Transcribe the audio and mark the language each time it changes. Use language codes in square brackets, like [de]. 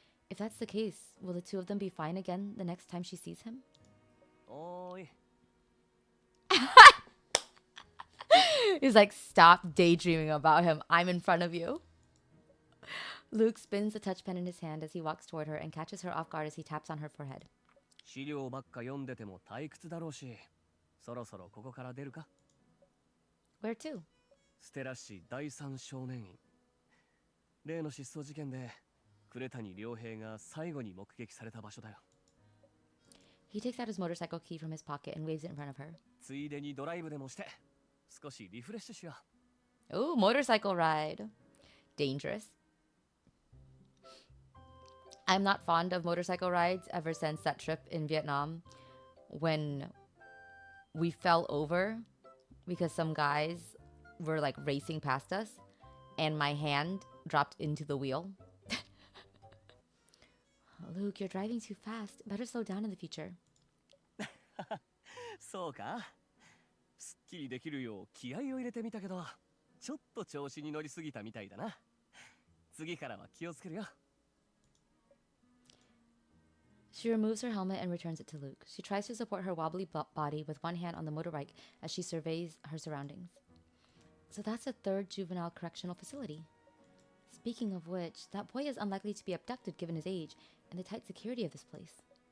[en] If that's the case, will the two of them be fine again the next time she sees him? Oi. He's like, stop daydreaming about him. I'm in front of you. Luke spins the touch pen in his hand as he walks toward her and catches her off guard as he taps on her forehead. [ja] 資料ばっか読んでても退屈だろうし、そろそろここから出るか？ [en] Where to? [ja] ステラ市第三少年院。例の失踪事件で呉谷良平が最後に目撃された場所だよ。 [en] He takes out his motorcycle key from his pocket and waves it in front of her. [ja] ついでにドライブでもして少しリフレッシュしよう。 [en] Ooh, motorcycle ride. Dangerous. I'm not fond of motorcycle rides ever since that trip in Vietnam when we fell over because some guys were like racing past us and my hand dropped into the wheel. Luke, you're driving too fast. Better slow down in the future. [ja] そうか？すっきりできるよう気合を入れてみたけど、ちょっと調子に乗りすぎたみたいだな。次からは気をつけるよ。 [en] She removes her helmet and returns it to Luke. She tries to support her wobbly body with one hand on the motorbike as she surveys her surroundings. So that's a third juvenile correctional facility. Speaking of which, that boy is unlikely to be abducted given his age and the tight security of this place.